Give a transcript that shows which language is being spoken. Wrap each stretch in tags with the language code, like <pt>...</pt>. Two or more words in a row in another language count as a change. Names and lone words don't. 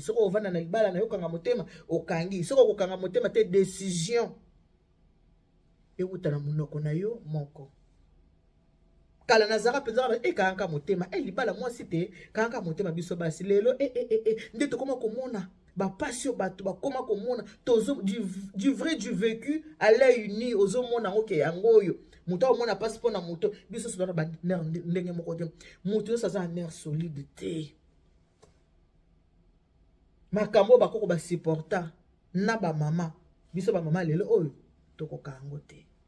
<ln>Soki ovanda na libala na yo kanga motema, okangi. Soki okokanga motema te, décision euta na monoko na yo moko. Kala nazalaka mpenza kaka, eh, kanga motema, eh, libala mwasi te, kanga motema biso basi. Lelo, eh, eh, eh, eh, nde tokoma komona. Bapasi oyo bato bakoma komona, tozo,</ln> <fr>du, du vrai, du vécu, à l'œil nu,</fr> <ln>ozomona yango ke yango oyo. Moto aomona pasi mpo na moto, biso so tozala ba nerf nde-, ndenge moko te. Moto nyonso aza na nerf solide te. Makambo oyo bakoko basupporta na bamama. Biso bamama lelo oyo, tokoka yango te.</ln>